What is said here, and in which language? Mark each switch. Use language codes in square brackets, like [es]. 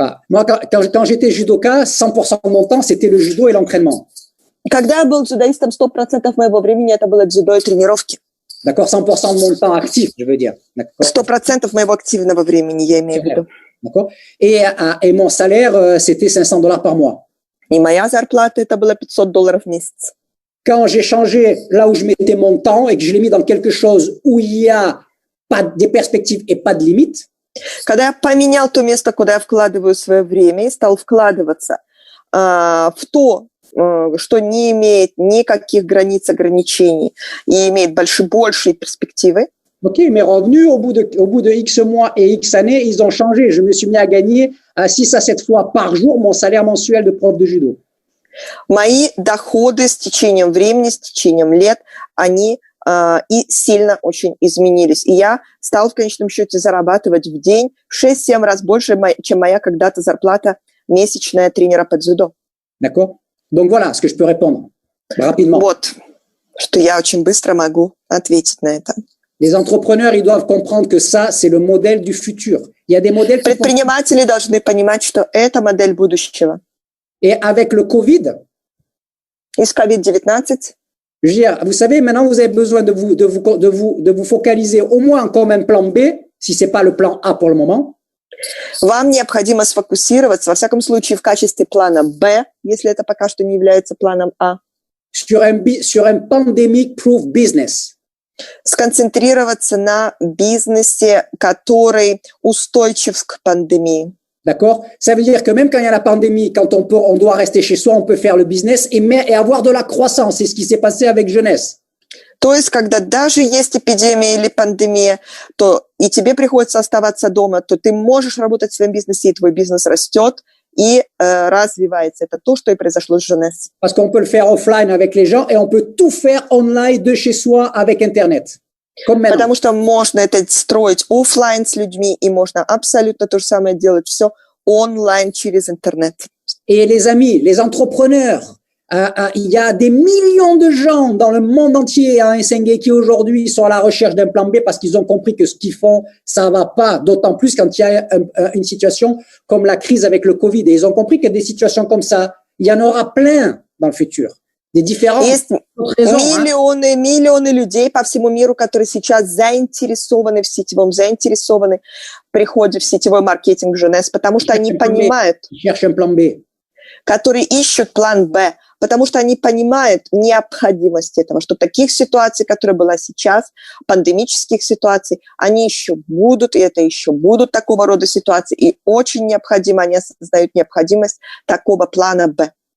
[fr] Moi, quand j'étais judoka, 100% de mon temps, c'était le judo et l'entraînement. [ru] Когда я был дзюдоистом, 100% моего времени это было дзюдо и тренировки. [fr] D'accord, 100% de mon temps actif, je veux dire. [ru] 100% моего активного времени, я имею в виду. [fr] D'accord. Et mon salaire, c'était $500 par mois. [ru] И моя зарплата, это было $500 в месяц. [fr] Quand j'ai changé là où je mettais mon temps et que je l'ai mis dans quelque chose où il y a pas des perspectives et pas de limites. [ru] Когда я поменял то место, куда я вкладываю свое время, и стал вкладываться в то, что не имеет никаких границ, ограничений и имеет большие перспективы. [fr] OK, mes revenus, au bout de X mois et X années, ils ont changé. Je me suis mis à gagner 6 à 7 fois par jour mon salaire mensuel de prof de judo. [ru] Мои доходы с течением времени, с течением лет, они и сильно очень изменились. И я стал в конечном счете зарабатывать в день в 6-7 раз больше, чем моя когда-то зарплата месячная тренера по дзюдо. [fr] D'accord? Donc voilà ce que je peux répondre rapidement. [ru] Вот, что я очень быстро могу ответить на это. [fr] Les entrepreneurs, ils doivent comprendre que ça, c'est le modèle du futur. Il y a des modèles qui [ru] Предприниматели должны понимать, что это модель будущего. [fr] Et avec le Covid, [ru] И с COVID-19, [fr] je veux dire, vous savez, maintenant, vous avez besoin de vous focaliser au moins comme un plan B, si c'est pas le plan A pour le moment. [ru] вам необходимо сфокусироваться, во всяком случае, в качестве плана Б, если это пока что не является планом А, [fr] sur un pandemic-proof business. [ru] сконцентрироваться на бизнесе, который устойчив к пандемии. [fr] D'accord? Ça veut dire que même quand il y a la pandémie, quand on doit rester chez soi, on peut faire le business et avoir de la croissance. C'est ce qui s'est passé avec Jeunesse. [ru] То есть, когда даже есть эпидемия или пандемия, то и тебе приходится оставаться дома, то ты можешь работать в своем бизнесе, и твой бизнес растет и развивается. Это то, что и произошло с Jeunesse. [fr] Parce qu'on peut le faire offline avec les gens et on peut tout faire online de chez soi avec Internet. Comme maintenant. [ru] Потому что можно это строить офлайн с людьми, и можно абсолютно то же самое делать все онлайн через интернет. [fr] Et les amis, les entrepreneurs, il y a des millions de gens dans le monde entier à Helsinki qui aujourd'hui sont à la recherche d'un plan B parce qu'ils ont compris que ce qu'ils font, ça va pas. D'autant plus quand il y a une situation comme la crise avec le Covid. Et ils ont compris que des situations comme ça, il y en aura plein dans le futur. Des différentes raisons. [ru] Миллионы людей по всему миру, которые сейчас заинтересованы в сетевом, заинтересованы в приходе в сетевой маркетинг Jeunesse, потому что они понимают, которые ищут план Б, потому что они понимают необходимость этого, что таких ситуаций, которые была сейчас, пандемических ситуаций, они еще будут, и это еще будут такого рода ситуации, и очень необходимо, они осознают необходимость такого плана Б.